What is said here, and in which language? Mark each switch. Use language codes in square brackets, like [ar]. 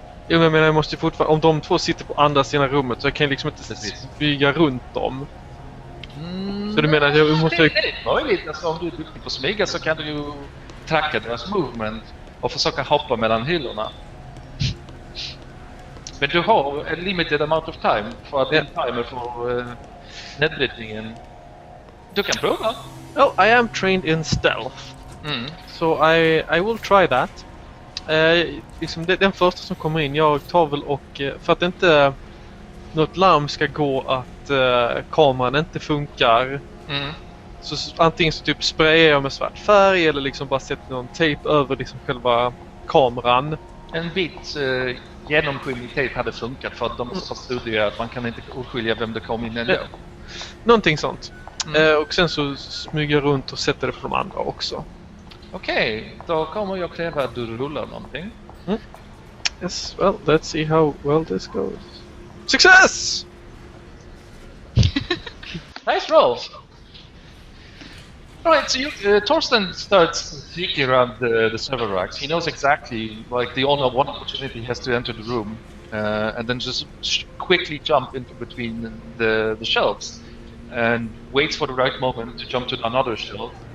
[sv] Jo, men jag menar, jag måste ju fortfarande... Om de 2 sitter på andra sidan rummet så jag kan liksom inte bygga runt dem. Så du menar att jag måste... Det är möjligt. Alltså, om du är duktig på att smyga så kan du ju tracka deras movement och försöka hoppa mellan hyllorna. Men du har en [en] limited amount of time [sv] för att din timer för nedbrytningen. Du kan prova. [en] Oh, I am trained in stealth. So I will try that. [sv] Liksom den första som kommer in, jag tar väl och... För att inte något larm ska gå att kameran inte funkar. Så antingen så typ sprayar jag med svart färg eller liksom bara sätter någon tejp över liksom själva kameran. En bit genomskinlig tejp hade funkat för att de så studerar att man kan inte urskilja vem det kom in ändå. Någonting sånt. Och sen så smyger jag runt och sätter det på de andra också. Okej, då kommer jag kräva att du rullar någonting. [en] Yes, well, let's see how well this goes. Success! Nice roll! Right, so Torsten starts seeking around the server racks. He knows exactly, like, the only one opportunity he has to enter the room, and then just quickly jump into between the shelves, and waits for the right moment to jump to another shelf.